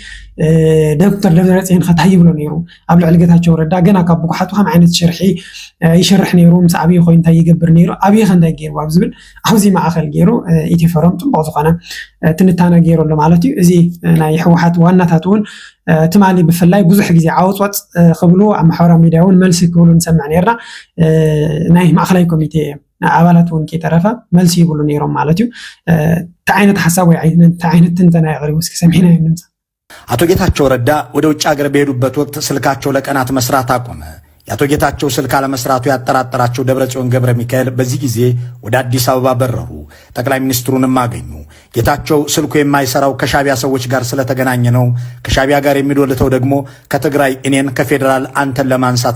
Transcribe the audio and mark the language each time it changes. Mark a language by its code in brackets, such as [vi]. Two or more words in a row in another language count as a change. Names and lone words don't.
[ti] ዶክተር ደብረፅዮን ከታይ ይብሎ ነይሩ ኣብ ልዕሊ ጌታቸው ረዳ ገና ካብ ብጉሓቱ ከም ዓይነት ሽርሒ ይሽርሕ ነይሩ ምስ ዓብዪ ኮይኑ እንታይ ይገብር ነይሩ ዓብዪ ከንታይ ገይሩ ኣብ ዝብል ኣብዚ ማእኸል ገይሩ ኢትዮፎረም ፅቡቅ ዝኾነ ትንታነ ገይሩሎ ማለት እዩ እዚ ናይ ሕወሓት ዋናታት እውን ትማሊ ብፍላይ ብዙሕ ግዜ ዓወፅወፅ ክብሉ ኣብ ማሕበራዊ ሚድያ እውን መልሲ ክብሉ ንሰምዕ ነርና ናይ ማእኸላይ ኮሚቴ ኣባላት እውን ከይተረፈ መልሲ ይብሉ ነይሮም ማለት እዩ እንታይ ዓይነት ሓሳብ ወይ እንታይ ዓይነት ትንተና የቕሪቡ እስኪ ሰሚዕና ንምፃ [am] አቶ ጌታቸው ረዳ ወደ ውጭ ሀገር በሄዱበት ወቅት ስልካቸው ለቀናት መስራት አቆመ። የአቶ ጌታቸው ስልክ አለመስራቱ ያጠራጠራቸው ደብረጽዮን ገብረ ሚካኤል በዚህ ጊዜ ወደ አዲስ አበባ በረሩ። ጠቅላይ ሚኒስትሩንም አገኙ። ጌታቸው ስልኩ የማይሰራው ከሻቢያ ሰዎች ጋር ስለተገናኘ ነው፣ ከሻቢያ ጋር የሚዶልተው ደግሞ ከትግራይ እኔን ከፌደራል አንተን ለማንሳት